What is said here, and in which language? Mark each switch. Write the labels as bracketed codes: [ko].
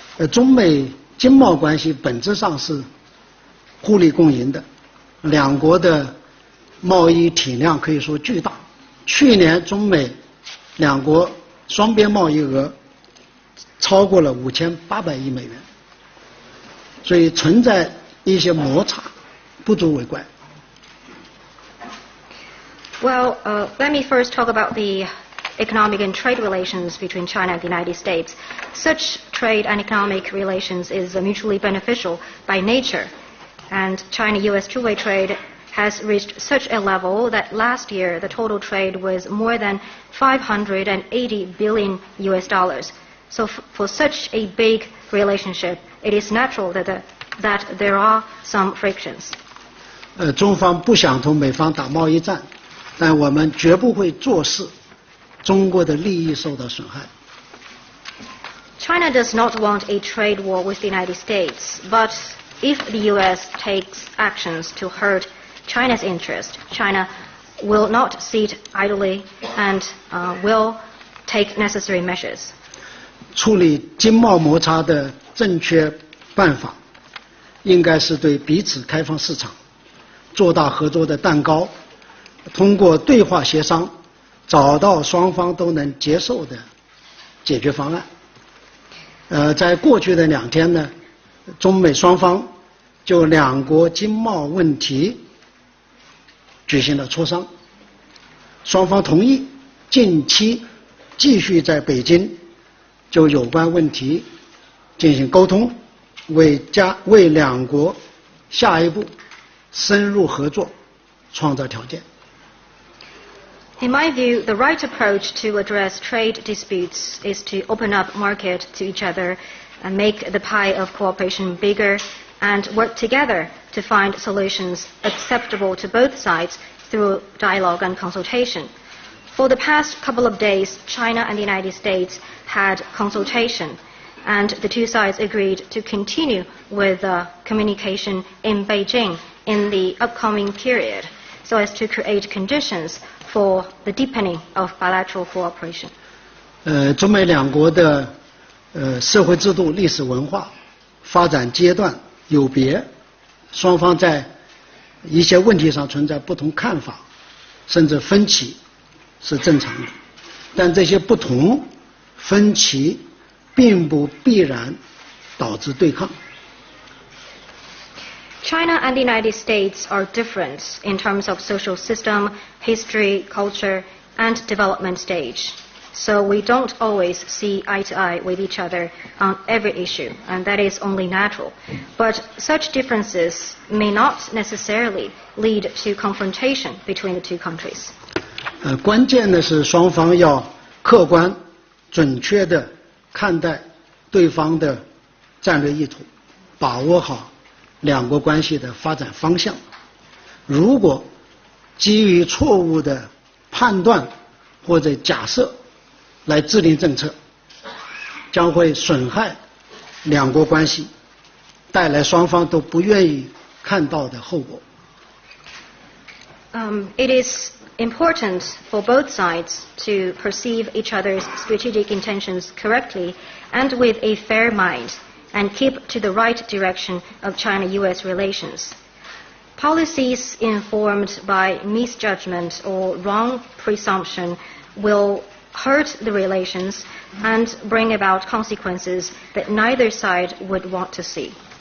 [zh] 中美经贸关系本质上是互利共赢的，两国的贸易体量可以说巨大。去年中美两国双边贸易额超过了5800亿美元，所以存在一些摩擦，不足为怪。 [en] Well, let me first talk about the economic and trade relations between China and the United States. Such trade and economic relations is mutually beneficial by nature, and China-U.S. two-way trade has reached such a level that last year the total trade was more than $580 billion US dollars. So for such a big relationship, it is natural that there are some frictions. [zh] 中方不想同美方打贸易战，但我们绝不会坐视中国的利益受到损害。 [en] China does not want a trade war with the United States, but if the U.S. takes actions to hurt China's interest, China will not sit idly and will take necessary measures. [zh] 处理经贸摩擦的正确办法，应该是对彼此开放市场，做大合作的蛋糕，通过对话协商，找到双方都能接受的解决方案。在过去的2天呢，中美双方就两国经贸问题举行了磋商，双方同意近期继续在北京就有关问题进行沟通，为两国下一步深入合作创造条件。 [en] In my view, the right approach to address trade disputes is to open up market to each other and make the pie of cooperation bigger and work together to find solutions acceptable to both sides through dialogue and consultation. For the past couple of days, China and the United States had consultation, and the two sides agreed to continue with communication in Beijing in the upcoming period, so as to create conditions for the deepening of bilateral cooperation. [zh] 中美两国的社会制度、历史文化发展阶段有别，双方在一些问题上存在不同看法，甚至分歧是正常的。但这些不同分歧并不必然导致对抗。 [en] China and the United States are different in terms of social system, history, culture, and development stage. So we don't always see eye to eye with each other on every issue, and that is only natural. But such differences may not necessarily lead to confrontation between the two countries. [zh] 关键的是双方要客观、准确地看待对方的战略意图，把握好两国关系的发展方向。如果基于错误的判断或者假设来制定政策，将会损害两国关系，带来双方都不愿意看到的后果。 [en] It is important for both sides to perceive each other's strategic intentions correctly and with a fair mind, and keep to the right direction of China-U.S. relations. Policies informed by misjudgment or wrong presumption will hurt the relations and bring about consequences that neither side would want to see.